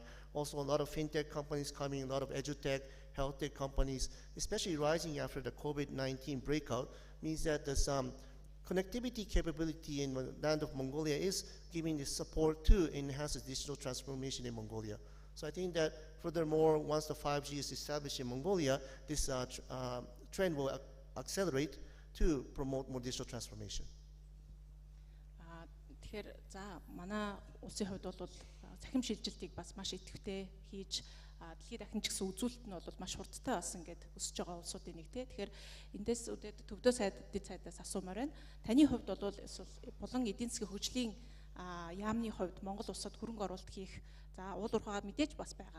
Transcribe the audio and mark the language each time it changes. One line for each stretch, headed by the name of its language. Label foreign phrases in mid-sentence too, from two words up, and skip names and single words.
English: Also, a lot of fintech companies coming, a lot of edutech, health tech companies, especially rising after the COVID-19 breakout, means that there's connectivity capability in the land of Mongolia is giving the support to enhance the digital transformation in Mongolia. So I think that furthermore, once the 5G is established in Mongolia, this trend will accelerate to promote more digital transformation.
Mongolian: Тэгэхээр за манай улсын хувьд бол цахим шилжилтийг бас маш идэвхтэй хийж дэлхийд дахин ч гэсэн үзүүлэлт нь бол маш хурдтай болсон гэдээ өсөж байгаа улсуудын нэг те. Тэгэхээр эндээс төвдөө дэд сайдаас асуумаар байна. Таны хувьд бол болон эдийн засгийн хөгжлийн яамны хувьд Монгол улсад хөрөнгө оруулалт хийх за уул уурхайгаа мэдээж бас байгаа.